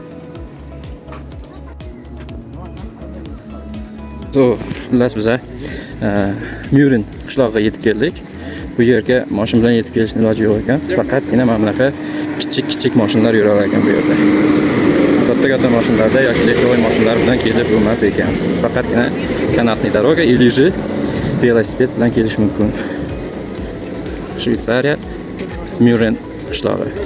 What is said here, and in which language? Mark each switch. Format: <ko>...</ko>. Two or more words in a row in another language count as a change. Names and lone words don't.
<uz>So, xullas biza Myurin qishlog'iga yetib keldik. Bu yerga mashina bilan yetib kelishning iloji yo'q ekan. Faqatgina mana bunaqa kichik mashinalar yura olar ekan bu yerda. Katta mashinalarda yoki lehtovoy mashinalar bilan kelib bo'lmas ekan. Faqatgina kanatli doroga</uz> <ru>или же</ru> <uz>velosiped bilan kelish mumkin. Shveysariya Myurin qishlog'i.</uz>